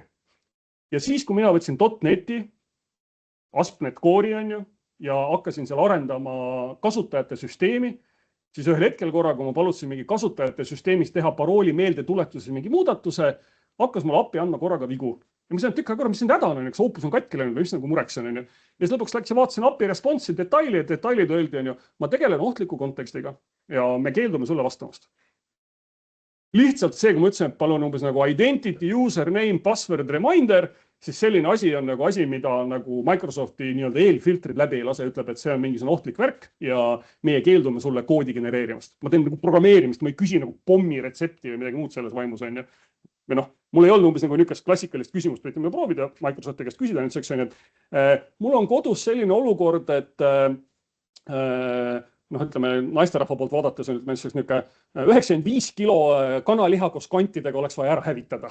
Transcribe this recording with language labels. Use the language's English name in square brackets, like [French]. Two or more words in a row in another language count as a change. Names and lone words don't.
[Estonian] Ja siis, kui mina võtsin .NET-i, ASP.NET Core'i, on ju, ja hakkasin seal arendama kasutajate süsteemi, siis ühel hetkel korra, kui ma palutasin mingi kasutajate süsteemis teha parooli meeldetuletuses mingi muudatuse, hakkas mul API andma korraga vigu. Ja ma sain tükk aega korra, mis siin häda on, eks Opus on katki läinud või mis nagu mureks on, on ju. Ja siis lõpuks läks ja vaatasin API response'i detailid öeldi, on ju, ma tegelen ohtliku kontekstiga ja me keeldume sulle vastamast. Lihtsalt see, kui ma ütlesin, et palun umbes nagu [English] identity, username, password, reminder, [Estonian] siis selline asi on nagu asi, mida nagu Microsofti nii-öelda eelfiltrid läbi ei lase, ütleb, et see on mingisugune ohtlik värk ja meie keeldume sulle koodi genereerimast. Ma teen nagu programmeerimist, ma ei küsi nagu pommi retsepti või midagi muud selles vaimus, on ju. Või mul ei olnud umbes nagu niisugust klassikalist küsimust, võite me proovida Microsofti käest küsida, et mul on kodus selline olukord, et ütleme, naisterahva poolt vaadates on niisugune 95 kilo kanaliha koos kantidega oleks vaja ära hävitada.